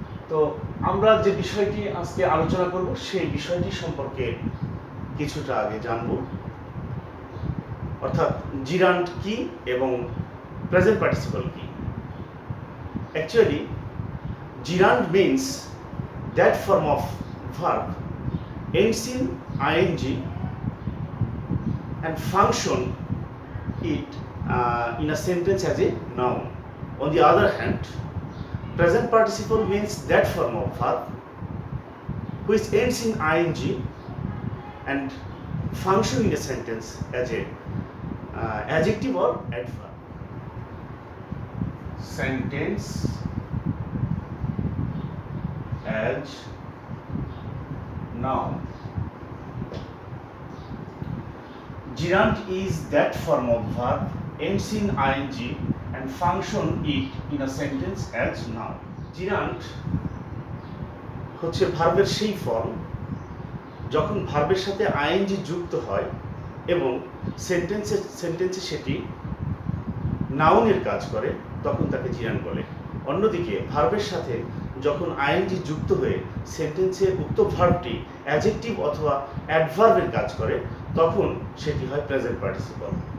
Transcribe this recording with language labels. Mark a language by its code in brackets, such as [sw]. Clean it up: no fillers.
[bn] তো আমরা যে বিষয়টি আজকে আলোচনা করব সেই বিষয়টি সম্পর্কে কিছুটা আগে জানব, অর্থাৎ জিরান্ট কি এবং প্রেজেন্ট পার্টিসিপল কি। [en] Actually gerund means that form of verb ends in ing and function it in a sentence as a noun. On the other hand, present participle means that form of verb which ends in ing and function in a sentence as a adjective or adverb. Sentence as noun. Gerund is that form of verb ends in ing and function it in a sentence as noun. [bn] Gerund হচ্ছে ভার্বের সেই form যখন ভার্বের সাথে ING যুক্ত হয় এবং সেন্টেন্সে সেটি নাউনের কাজ করে, তখন তাকে জিরান্ট বলে। অন্যদিকে ভার্বের সাথে যখন আইএনজি যুক্ত হয়ে সেন্টেন্সে উক্ত ভার্বটি অ্যাডজেক্টিভ অথবা অ্যাডভার্বের কাজ করে, তখন সেটি হয় প্রেজেন্ট পার্টিসিপল।